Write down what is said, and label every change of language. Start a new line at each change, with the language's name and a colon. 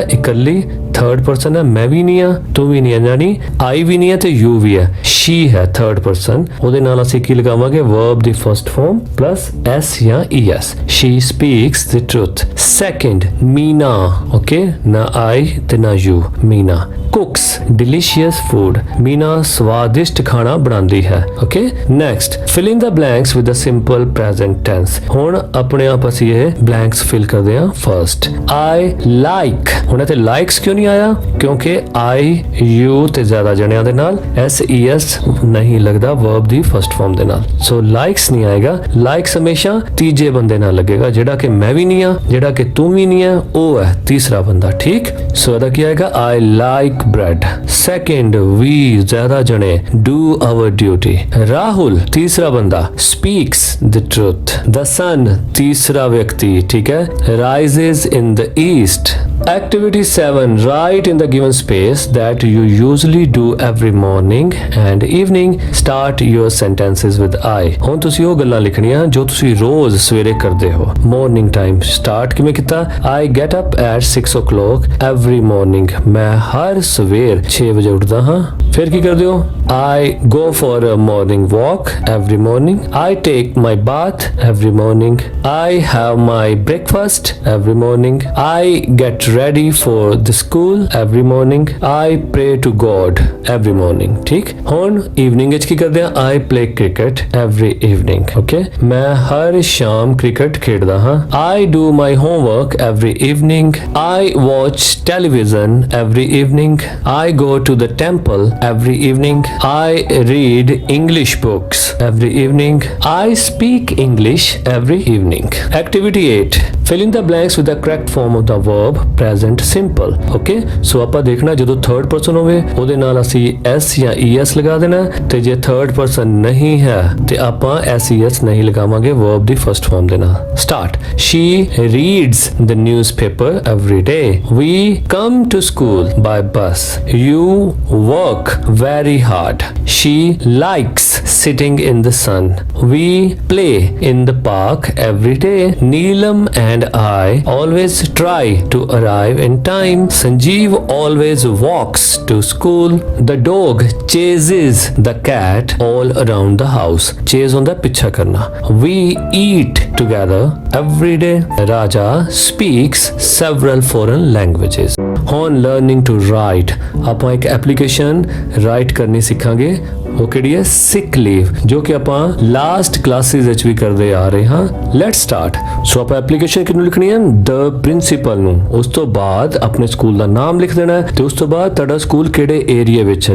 Punjabi: ਇਕੱਲੀ, third person ਹੈ, ਮੈਂ ਵੀ ਨਹੀਂ ਆ, ਤੂੰ ਵੀ ਨਹੀਂ ਆ, ਯਾਨੀ I ਵੀ ਨਹੀਂ ਹੈ ਤੇ you ਵੀ ਹੈ, she ਹੈ ਥਰਡ ਪਰਸਨ, ਉਹਦੇ ਨਾਲ ਅਸੀਂ ਕੀ ਲਗਾਵਾਂਗੇ?
English: Verb ਦੀ first form plus S ਜਾਂ ES, she speaks the truth।
Punjabi: Second, Meena, okay, ਨਾ I ਤੇ ਨਾ you, Meena
English: cooks delicious food,
Punjabi: Meena ਸਵਾਦਿਸ਼ਟ ਖਾਣਾ ਬਣਾਉਂਦੀ ਹੈ।
English: Okay, next, fill in the blanks with the simple present tense।
Punjabi: ਹੁਣ ਆਪਣੇ ਆਪ ਅਸੀਂ ਇਹ ਬਲੈਂਕਸ ਫਿਲ ਕਰਦੇ ਹਾਂ। ਫਰਸਟ, I like, ਹੁਣ ਇੱਥੇ likes ਕਿਉਂ ਨਹੀਂ ਆਇਆ? ਕਿਉਂਕਿ I, you ਤੇ ਜ਼ਿਆਦਾ ਜਣਿਆਂ ਦੇ ਨਾਲ SES ਨਹੀਂ ਲੱਗਦਾ ਵਰਬ ਦੀ ਫਰਸਟ ਫਾਰਮ ਦੇ ਨਾਲ, ਸੋ likes ਨਹੀਂ ਆਏਗਾ। likes ਹਮੇਸ਼ਾ ਤੀਜੇ ਬੰਦੇ ਨਾਲ ਲੱਗੇਗਾ, ਜਿਹੜਾ ਕਿ ਮੈਂ ਵੀ ਨਹੀਂ ਆ, ਜਿਹੜਾ ਕਿ ਤੂੰ ਵੀ ਨਹੀਂ ਆ, ਉਹ ਹੈ ਤੀਸਰਾ ਬੰਦਾ। ਠੀਕ, ਸੋ ਇਹਦਾ ਕੀ ਆਏਗਾ?
English: I like bread। Second, we
Punjabi: ਜ਼ਿਆਦਾ ਜਣੇ
English: do our duty। Rahul
Punjabi: ਤੀਸਰਾ ਬੰਦਾ
English: speaks the truth। the sun
Punjabi: ਤੀਸਰਾ ਵਿਅਕਤੀ, ਠੀਕ ਹੈ,
English: rises in the east। Activity 7, write in the given space that you usually do every morning and evening, start your sentences with I।
Punjabi: ਹੁਣ ਤੁਸੀਂ ਉਹ ਗੱਲਾਂ ਲਿਖਣੀਆਂ ਜੋ ਤੁਸੀਂ ਰੋਜ਼ ਸਵੇਰੇ ਕਰਦੇ ਹੋ।
English: Morning time start
Punjabi: ਕਿਵੇਂ ਕੀਤਾ?
English: I get up at 6 o'clock every morning,
Punjabi: ਮੈਂ ਹਰ ਸਵੇਰ 6 ਵਜੇ ਉੱਠਦਾ ਹਾਂ। ਫਿਰ ਕੀ ਕਰਦੇ ਹੋ?
English: I go for a morning walk every morning, I take my bath every morning, I have my breakfast every morning, I get ready for the school every morning, I pray to God every morning।
Punjabi: ठीक, ਹੁਣ evening ਵਿੱਚ ਕੀ ਕਰਦੇ ਹਾਂ?
English: I play cricket every evening।
Punjabi: Okay, ਮੈਂ ਹਰ ਸ਼ਾਮ cricket ਖੇਡਦਾ ਹਾਂ।
English: I do my homework every evening, I watch television every evening, I go to the temple every evening, I read English books every evening, I speak English every evening। Activity 8, fill in the blanks with the correct form of the verb present simple।
Punjabi: Okay, ਸੋ ਆਪਾਂ ਦੇਖਣਾ ਜਦੋਂ third person ਹੋਵੇ ਉਹਦੇ ਨਾਲ ਅਸੀਂ S ਜਾਂ ES ਲਗਾ ਦੇਣਾ, ਤੇ ਜੇ ਥਰਡ ਪਰਸਨ ਨਹੀਂ ਹੈ ਤੇ ਆਪਾਂ SES ਨਹੀਂ ਲਗਾਵਾਂਗੇ ਵਰਬ ਦੀ ਫਰਸਟ ਫਾਰਮ ਦੇ ਨਾਲ।
English: Start, she reads the newspaper every day, we come to school by bus, you work very hard, she likes sitting in the sun. We play in the park every day. Neelam and I always try to arrive in time. Sanjeev always walks to school. The dog chases the cat all around the house.
Punjabi: Chase ਹੁੰਦਾ ਪਿੱਛਾ ਕਰਨਾ.
English: We eat together every day. Raja speaks several foreign languages. On learning to write,
Punjabi: ਆਪਾਂ ਇੱਕ application right ਕਰਨੀ ਸਿੱਖਾਂਗੇ। ਉਹ ਕਿਹੜੀ ਹੈ? ਸਿਕ ਲੀਵ, ਜੋ ਕਿ ਆਪਾਂ ਲਾਸਟ ਕਲਾਸਿਸ ਵਿੱਚ ਵੀ ਕਰਦੇ ਆ ਰਹੇ ਹਾਂ।
English: Let's start.
Punjabi: ਸੋ ਆਪਾਂ ਐਪਲੀਕੇਸ਼ਨ ਕਿਹਨੂੰ ਲਿਖਣੀ ਹੈ? ਦ ਪ੍ਰਿੰਸੀਪਲ ਨੂੰ। ਉਸ ਤੋਂ ਬਾਅਦ ਆਪਣੇ ਸਕੂਲ ਦਾ ਨਾਮ ਲਿਖ ਦੇਣਾ ਹੈ ਤੇ ਉਸ ਤੋਂ ਬਾਅਦ ਤੁਹਾਡਾ ਸਕੂਲ ਕਿਹੜੇ ਏਰੀਆ ਵਿੱਚ ਹੈ।